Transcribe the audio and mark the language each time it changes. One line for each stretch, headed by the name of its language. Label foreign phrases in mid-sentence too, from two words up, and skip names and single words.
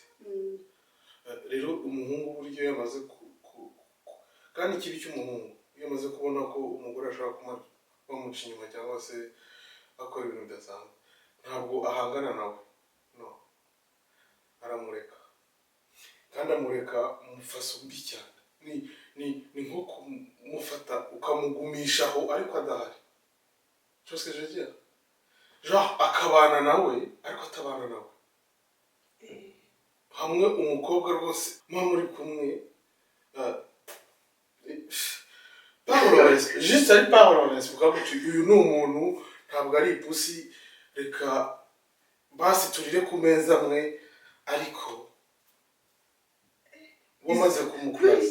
Kinyarwanda: Rero umuhungu buryo yamaze kandi ikibi cy'umuhungu iyo yamaze kubona ko umugore ashaka bamuca inyuma cyangwa se akora ibintu bidasanzwe, ntabwo ahangana nawe, no, aramureka. Kandi amureka umufasa mbi cyane. Ni nko kumufata ukamugumishaho ariko adahari.
French: Chose que je veux dire, genre
Kinyarwanda: akabana nawe ariko atabana nawe. Hamwe umukobwa rwose muba muri kumwe, juste ari parolonese, ukavuga uti uyu ni umuntu ntabwo ari ipusi, reka basi turire ku meza amwe, ariko wamaze kumukuraza.